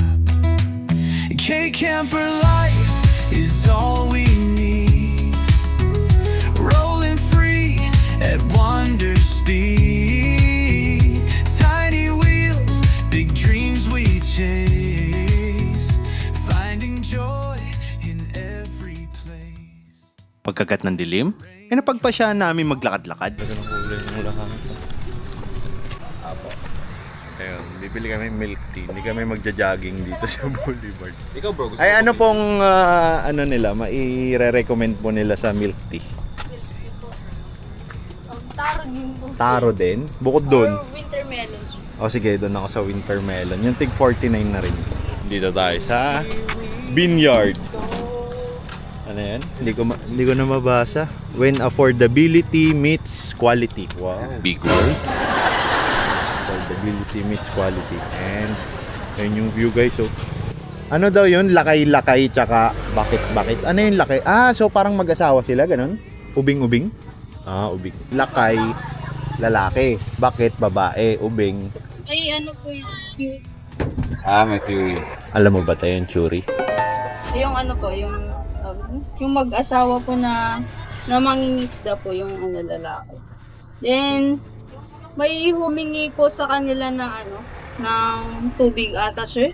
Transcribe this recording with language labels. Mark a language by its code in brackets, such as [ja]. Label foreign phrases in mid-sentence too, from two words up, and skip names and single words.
[en] K-camper life is all we need. Rolling free at wonder speed. Tiny wheels, big dreams we chase. Finding joy in every place. [tl] Pagkagat ng dilim, napagpasyahan namin maglakad-lakad. Ayun, bibili kami [en] milk tea. [tl] Hindi kami magja-jogging dito sa Boulevard. Ikaw bro, gusto Ay, mo ano ba- pong nila, maire-recommend po nila sa [en] milk tea? [tl] Taro din po. sir. Taro din? Bukod doon. [en] Or winter melon. sir. [tl] O sige, doon ako sa [en] winter melon. [tl] Yung tig 49 na rin. Dito tayo sa Vineyard. Ano yan? Hindi ko na mabasa. [en] When affordability meets quality. Wow. Big word. Affordability meets quality. [tl] And yun yung view guys. So, ano daw yun? Lakay-lakay tsaka bakit-bakit. Ano yung lakay? So parang mag-asawa sila, ganun? Ubing-ubing? Ubing. Lakay, lalaki. Bakit, babae, ubing. Ay, ano po yung cute. May theory. Alam mo ba tayo yung churi? Yung ano po, yung mag-asawa po na mangingisda po yung ano lalaki. Then, may humingi po sa kanila ng ng tubig ata, sir.